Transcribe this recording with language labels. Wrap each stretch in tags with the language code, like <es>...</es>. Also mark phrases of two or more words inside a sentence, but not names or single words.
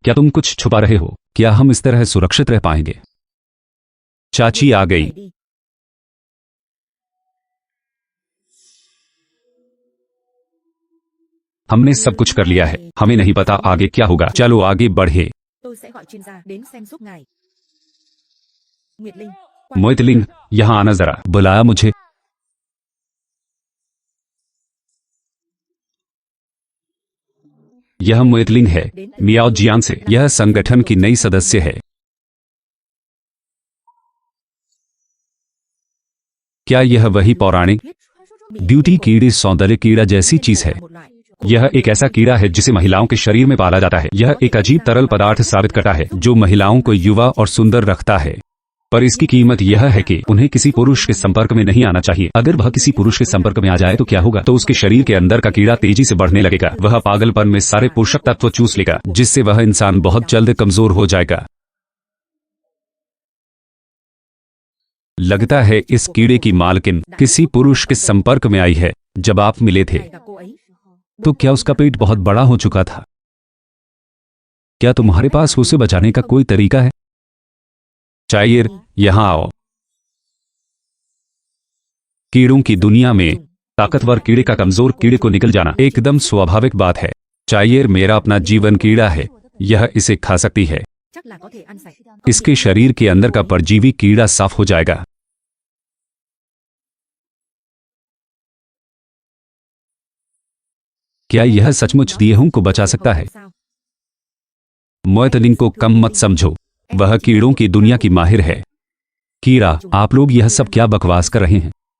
<hi>क्या तुम कुछ छुपा रहे हो? क्या हम इस तरह सुरक्षित रह पाएंगे? चाची आ गई।</hi> <vi>Phải đi.</vi> <hi>हमने सब कुछ कर लिया है। हमें नहीं पता आगे क्या होगा। चलो आगे बढ़े।</hi> <vi>Tôi sẽ gọi chuyên gia đến xem giúp ngài. Nguyệt Linh. qua</vi> <hi>मोइतलिंग, यहाँ आना जरा। बुलाया मुझे? यह मोइतलिंग है, मियाओ जियान से। यह संगठन की नई सदस्य है। क्या यह वही पौराणिक ब्यूटी कीड़े, सौंदर्य कीड़ा जैसी चीज है?</hi> <vi>một loại.</vi> <hi>यह एक ऐसा कीड़ा है जिसे महिलाओं के शरीर में पाला जाता है। यह एक अजीब तरल पदार्थ साबित करता है जो महिलाओं को युवा और सुंदर रखता है। पर इसकी कीमत यह है कि उन्हें किसी पुरुष के संपर्क में नहीं आना चाहिए। अगर वह किसी पुरुष के संपर्क में आ जाए तो क्या होगा? तो उसके शरीर के अंदर का कीड़ा तेजी से बढ़ने लगेगा। वह पागलपन में सारे पोषक तत्व चूस लेगा, जिससे वह इंसान बहुत जल्द कमजोर हो जाएगा। लगता है इस कीड़े की मालकिन किसी पुरुष के संपर्क में आई है जब आप मिले थे।</hi> <vi>Ngài gặp cô ấy.</vi> <hi>तो क्या उसका पेट बहुत बड़ा हो चुका था? क्या तुम्हारे पास उसे बचाने का कोई तरीका है? चाइर, यहां आओ। कीड़ों की दुनिया में ताकतवर कीड़े का कमजोर कीड़े को निकल जाना एकदम स्वाभाविक बात है। चाइर मेरा अपना जीवन कीड़ा है। यह इसे खा सकती है।</hi> <vi>Chắc là có thể ăn sạch.</vi> <hi>इसके शरीर के अंदर का परजीवी कीड़ा साफ हो जाएगा। क्या यह सचमुच दिएहुं को बचा सकता है?</hi> <vi>Sao?</vi> <hi>मोइतलिंग को कम मत समझो। वह कीड़ों की दुनिया की माहिर है। कीड़ा, आप लोग यह सब क्या बकवास कर रहे हैं?</hi>